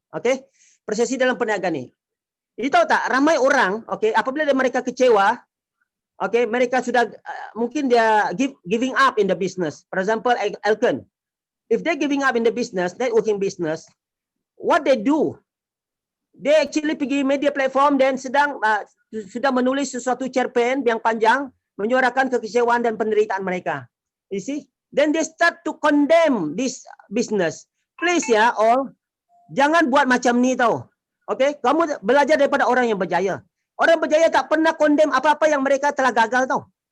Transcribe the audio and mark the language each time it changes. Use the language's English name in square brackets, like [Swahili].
[Malay] Okay? Persepsi dalam perniagaan ni. Jadi tahu tak, ramai orang, okay, apabila mereka kecewa, okay, mereka sudah mungkin dia [English] giving up in the business. For example, Elkon. If they're giving up in the business, networking business, what they do? They actually [Malay] pergi media platform dan sudah menulis sesuatu cerpen yang panjang, menyuarakan kekecewaan dan penderitaan mereka. [English] You see? Then they start to condemn this business. [Malay] Please ya, all, jangan buat macam ni tau. Okay? Kamu belajar daripada orang yang berjaya. Orang berjaya tak pernah condemn apa-apa yang mereka telah gagal tau.